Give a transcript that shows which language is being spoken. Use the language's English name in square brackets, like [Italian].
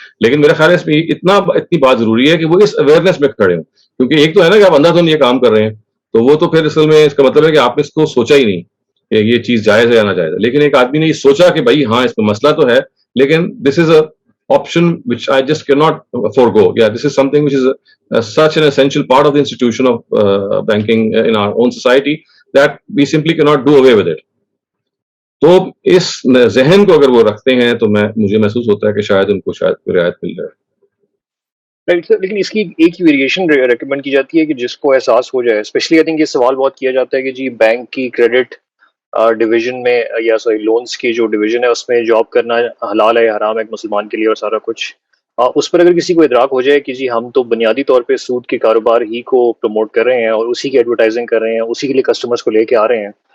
[Urdu] لیکن میرا خیال ہے اس میں اتنی بات ضروری ہے کہ وہ اس اویئرنیس میں کھڑے ہوں، کیونکہ ایک تو ہے نا کہ آپ اندھا دھند یہ کام کر رہے ہیں تو وہ تو پھر اصل میں اس کا مطلب ہے کہ آپ نے اس کو سوچا ہی نہیں کہ یہ چیز جائز ہے یا ناجائز ہے. لیکن ایک آدمی نے یہ سوچا کہ بھائی ہاں اس میں مسئلہ تو ہے لیکن دس از اے [English] option which I just cannot forego. Yeah, this is something which is such an essential part of the institution of banking in our own society that we simply cannot do away with it. [Urdu] تو اس ذہن کو اگر وہ رکھتے ہیں تو مجھے محسوس ہوتا ہے کہ شاید ان کو شاید رعایت مل جائے. لیکن اس کی ایک ویریشن ریکمینڈ کی جاتی ہے کہ جس کو احساس ہو جائے، اسپیشلی آئی تھنک یہ سوال بہت کیا جاتا ہے کہ جی بینک کی کریڈٹ ڈویژن میں یا لونز کی جو ڈویژن ہے اس میں جاب کرنا حلال ہے یا حرام ہے ایک مسلمان کے لیے اور سارا کچھ، اس پر اگر کسی کو ادراک ہو جائے کہ جی ہم تو بنیادی طور پہ سود کے کاروبار ہی کو پروموٹ کر رہے ہیں اور اسی کی ایڈورٹائزنگ کر رہے ہیں، اسی کے لیے کسٹمرز کو لے کے آ رہے ہیں،